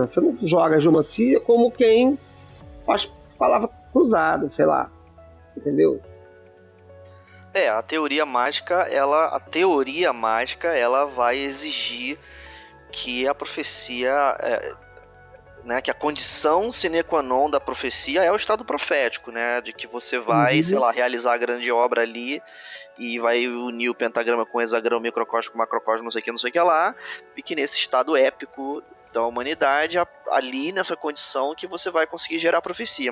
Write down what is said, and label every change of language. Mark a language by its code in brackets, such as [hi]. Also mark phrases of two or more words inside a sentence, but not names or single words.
[pt] Você não joga a geomancia como quem faz palavra cruzada, sei lá, entendeu? A teoria mágica, ela vai exigir que a profecia, né, que a condição [la] sine qua non [pt] da profecia é o estado profético, né, de que você vai, sei lá, realizar a grande obra ali e vai unir o pentagrama com o hexagrama, microcosmo com macrocosmo, não sei o que lá, e que nesse estado épico da humanidade, ali nessa condição que você vai conseguir gerar a profecia.